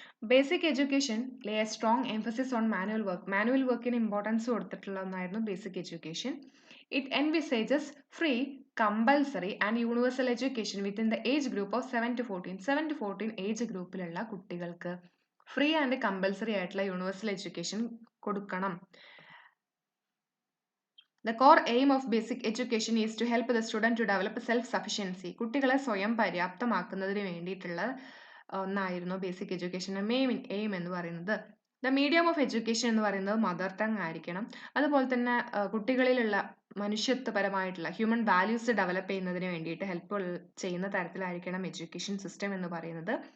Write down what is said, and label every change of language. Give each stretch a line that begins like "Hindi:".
English: Basic education lay a strong emphasis on manual work.
Malayalam: Manual വർക്കിന് importance കൊടുത്തിട്ടുള്ള ഒന്നായിരുന്നു basic education.
English: It envisages free, compulsory and universal education within the age group of 7 to 14.
Malayalam: 7 to 14 age ഗ്രൂപ്പിലുള്ള കുട്ടികൾക്ക് free and compulsory ആയിട്ടുള്ള universal education കൊടുക്കണം.
English: The core aim of basic education is to help the student to develop self-sufficiency.
Malayalam: കുട്ടികളെ സ്വയം പര്യാപ്തമാക്കുന്നതിന് വേണ്ടിയിട്ടുള്ള ഒന്നായിരുന്നു basic എഡ്യൂക്കേഷൻ്റെ main aim എന്ന് പറയുന്നത്. ദ മീഡിയം ഓഫ് എഡ്യൂക്കേഷൻ എന്ന് പറയുന്നത് മദർ ടങ് ആയിരിക്കണം. അതുപോലെ തന്നെ കുട്ടികളിലുള്ള മനുഷ്യത്വപരമായിട്ടുള്ള ഹ്യൂമൻ വാല്യൂസ് ഡെവലപ്പ് ചെയ്യുന്നതിന് വേണ്ടിയിട്ട് ഹെൽപ്പ് ചെയ്യുന്ന തരത്തിലായിരിക്കണം എഡ്യൂക്കേഷൻ സിസ്റ്റം എന്ന് പറയുന്നത്.